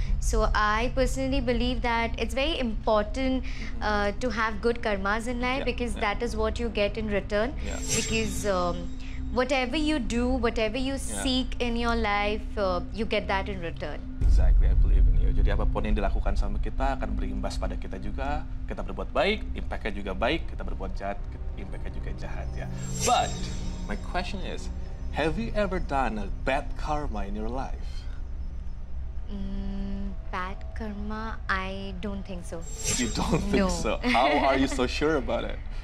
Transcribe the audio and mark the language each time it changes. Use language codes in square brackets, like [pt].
[en] So I personally believe that it's very important to have good karmas in life, because that is what you get in return. Because whatever you do, whatever you seek in your life, you get that in return. Exactly, I believe in you. [id] Jadi apapun yang dilakukan sama kita akan berimbas pada kita juga. Kita berbuat baik, impact-nya juga baik. Kita berbuat jahat, impact-nya juga jahat ya. [en] But my question is, have you ever done a bad karma in your life? Bad karma? I don't think so. You don't think so? How are you so sure about it?